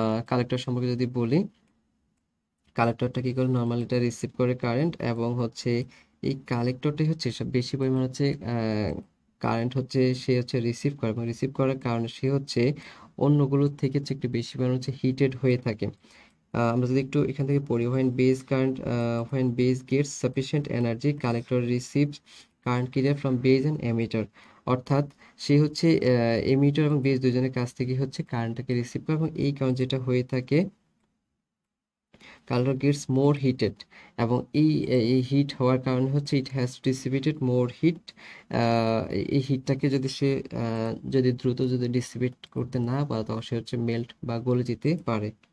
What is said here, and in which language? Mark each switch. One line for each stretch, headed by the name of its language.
Bangla: Collector সম্পর্কে যদি বলি, কালেক্টরটা কি করে, নর্মালি এটা রিসিভ করে কারেন্ট, এবং হচ্ছে এই কালেক্টরটাই হচ্ছে সব বেশি পরিমাণ হচ্ছে কারেন্ট হচ্ছে সে হচ্ছে রিসিভ করে, এবং রিসিভ করার কারণে সে হচ্ছে অন্যগুলোর থেকে হচ্ছে একটু বেশি পরিমাণ হচ্ছে হিটেড হয়ে থাকে। আমরা যদি একটু এখান থেকে পড়ি,
English: when base gets sufficient energy, collector receives current carrier from base and emitter।
Bangla: অর্থাৎ সে হচ্ছে এমিটার এবং বেস দুজনের কাছ থেকে হচ্ছে কারেন্টটাকে রিসিভ করে, এবং এই কারণে যেটা হয়ে থাকে,
English: colour gets more heated,
Bangla: এবং এই হিট হওয়ার কারণে হচ্ছে
English: It has dissipated more heat.
Bangla: এই হিটটাকে যদি সে যদি দ্রুত যদি ডিসিপেট করতে না পারে, তখন সে হচ্ছে মেল্ট বা গলে যেতে পারে।